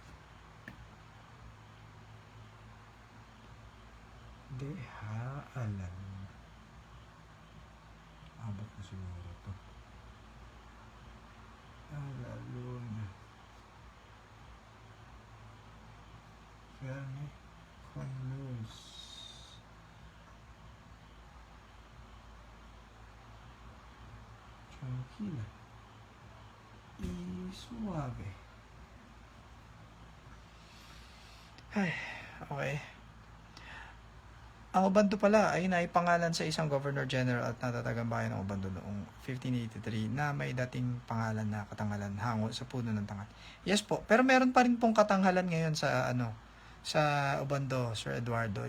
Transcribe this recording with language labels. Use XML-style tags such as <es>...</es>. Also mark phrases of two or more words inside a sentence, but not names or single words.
<es>Deja a la luna.</es> <tl>Abot na siguro to.</tl> <es>A la luna. Verme con luz. Tranquila. Y suave.</es> <tl>Ay, okay. Ang Obando pala ay naipangalan sa isang</tl> <en>Governor General</en> <tl>at natatagang bayan ng Obando noong 1583 na may dating pangalan na Katanghalan hango sa puno ng tangal. Yes po, pero meron pa rin pong Katanghalan ngayon sa sa Obando, Sir Eduardo.</tl>